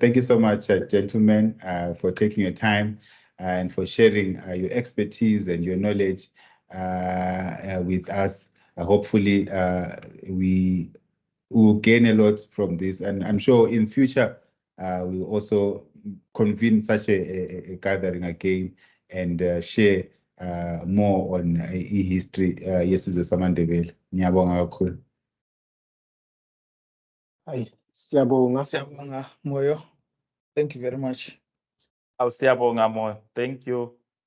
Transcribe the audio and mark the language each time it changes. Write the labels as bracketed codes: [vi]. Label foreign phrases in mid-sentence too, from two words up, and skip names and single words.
[en] Thank you so much, gentlemen, for taking your time and for sharing your expertise and your knowledge with us. Hopefully, we will gain a lot from this, and I'm sure in future we'll also convene such a gathering again and share more on history. [nd] Yesizwe samaNdebele. Ngiyabonga kakhulu. Hayi, siyabonga. Siyabonga Moyo. [en] Thank you very much. [nd] Siyabonga Moyo. [en] Thank you.